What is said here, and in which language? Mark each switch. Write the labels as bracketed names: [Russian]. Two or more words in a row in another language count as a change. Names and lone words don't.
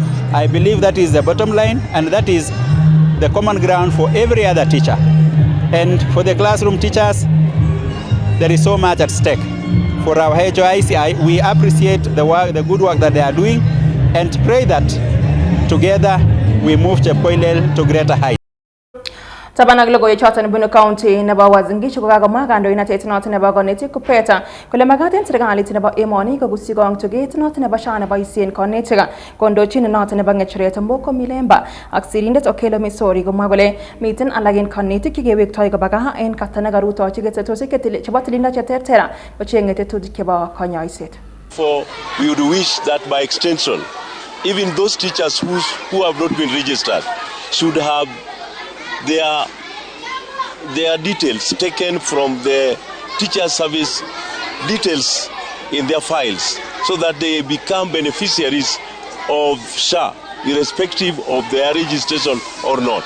[English] I believe that is the bottom line, and that is the common ground for every other teacher. And for the classroom teachers, there is so much at stake. For our HOICI, we appreciate the good work that they are doing, and pray that together we move Chepkoilel to greater heights. [Kalenjin] Tabanag Logoiywekab Emet County nebo wazingisho kokakomwa kandoinatet noton nebo konetik kupeta kole magaten serikalit nebo emoni kogusi tuget noton nebo SHA neboisien konetik kondochin noton nebo ngecheret Mboko Milemba ak sirindet Okelo Misori komwa kole miten alak en konetik chekewektoi koba gaa en kasarta nekarutochi ketetosiek chebo tililindo cheterter kochenge tetutik chebo konyoiset. [English] For we would wish that by extension, even those teachers who have not been registered should have their details taken from the teacher service details in their files, so that they become beneficiaries of SHA, irrespective of their registration or not.